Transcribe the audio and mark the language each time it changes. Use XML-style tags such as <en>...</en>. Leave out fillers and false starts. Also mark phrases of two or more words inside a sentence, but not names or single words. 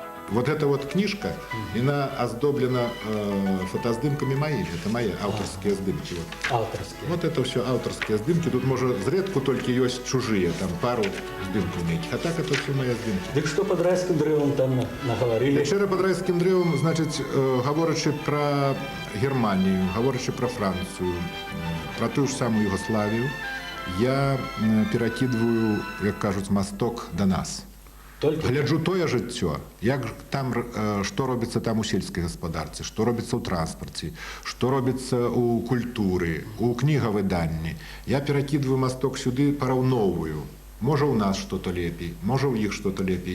<ru>вот эта вот книжка, она оздоблена фотоздымками моими. Это мои авторские здымки. Вот.</ru> <uk>Авторські.</uk> <ru>Вот это все авторские здымки. Тут, может, зредку только есть чужие, там пару здымков неких. А так это все мои здымки.</ru> <be>Дык што пад райскім дрэвам там наговорили?</be> <uk>Вчора під райським древом, значить, говорячи про Германію, говорячи про Францію, про ту ж саму Югославію, я перекидываю, як кажуть, мосток до нас.</uk> <be>Толькі Гляджу тое жыццё, як там, што робіцца там у сельскай гаспадарцы, што робіцца ў транспарце, што робіцца ў культуры, у кнігавыданні. Я перакідваю масток сюды, параўноўваю. Можа, у нас што-то лепей, можа, у іх што-то лепей.</be>